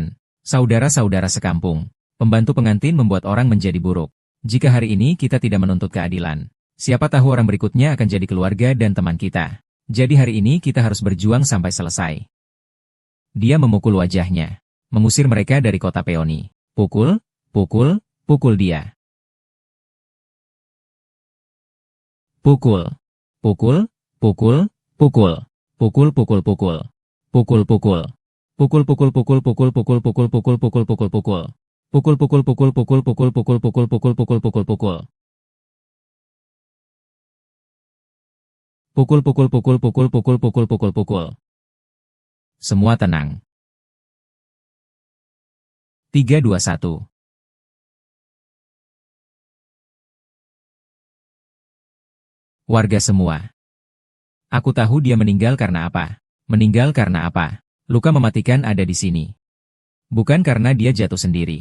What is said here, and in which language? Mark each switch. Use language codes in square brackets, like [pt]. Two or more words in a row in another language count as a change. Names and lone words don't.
[id] Saudara-saudara sekampung. Pembantu pengantin membuat orang menjadi buruk. Jika hari ini kita tidak menuntut keadilan, siapa tahu orang berikutnya akan jadi keluarga dan teman kita. Jadi hari ini kita harus berjuang sampai selesai. Dia memukul wajahnya. Mengusir mereka dari kota Peoni. Pukul, pukul, pukul dia. Pukul, pukul, pukul, pukul, pukul, pukul, pukul, pukul, pukul, pukul, pukul, pukul, pukul, pukul, pukul, pukul, pukul, pukul, pukul. Pukul pukul pukul pukul pukul pukul pukul pukul pukul pukul pukul. Pukul pukul pukul pukul pukul pukul pukul pukul. Semua tenang. 3, 2, 1. Warga semua. Aku tahu dia meninggal karena apa. Meninggal karena apa? Luka mematikan ada di sini. Bukan karena dia jatuh sendiri.